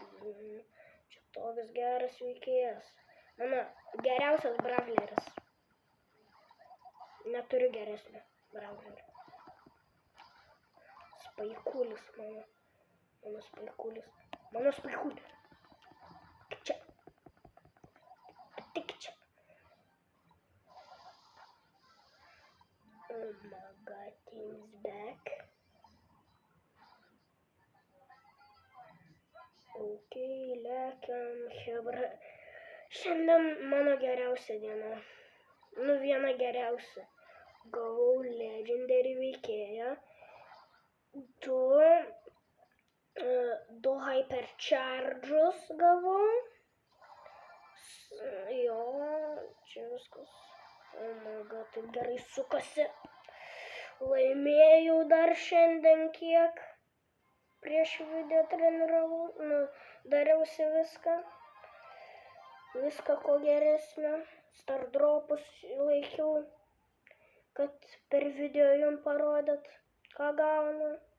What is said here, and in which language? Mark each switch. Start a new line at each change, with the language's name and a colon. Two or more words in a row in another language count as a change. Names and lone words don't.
Lithuanian: Čia toks geras veikėjas. Mano geriausias brawleris. Neturiu geresnio brawlerio. Spaikulis mano. Mano spaikulis. Mano spaikulis. Tik čia. Tik čia.
English: Oh my god, team's back.
Lithuanian: Ok, lekiam, hebra. Šiandien mano geriausia diena. Nu, viena geriausia. Gavau legendary veikėją. Du hypercharges gavau. Jo, čia viskas.
English: Oh my god,
Lithuanian: taip gerai sukasi. Laimėjau dar šiandien kiek. Prieš video treniravau. Dariausi viską. Viską ko geresnio. Stardropus laikiau. Kad per video jums parodyt, ką gaunu.